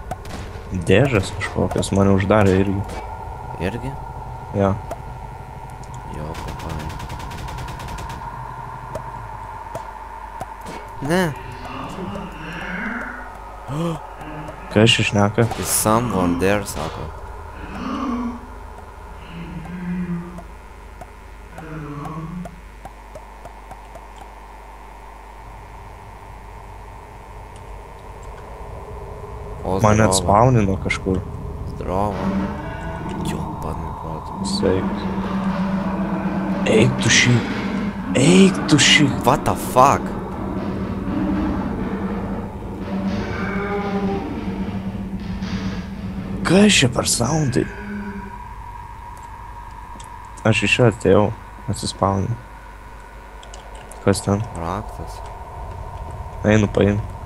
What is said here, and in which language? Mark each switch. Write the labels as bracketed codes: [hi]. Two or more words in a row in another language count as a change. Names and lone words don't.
[lt] Dėžės kažkokios mane uždarė irgi. Irgi? Ja. Jo, papai. Ne. Kas čia šneka? [en] Is someone there, [lt] sako. O, Mane zdravo. atspaunino kažkur. Zdravo. Jo, panikuot. Sveikas. Eik tu šį. Eik tu šį. [en] What the fuck? [lt] Kas čia per soundai? Aš iš čia atėjau. Atsispauninu. Kas ten? Raktas. Einu paim.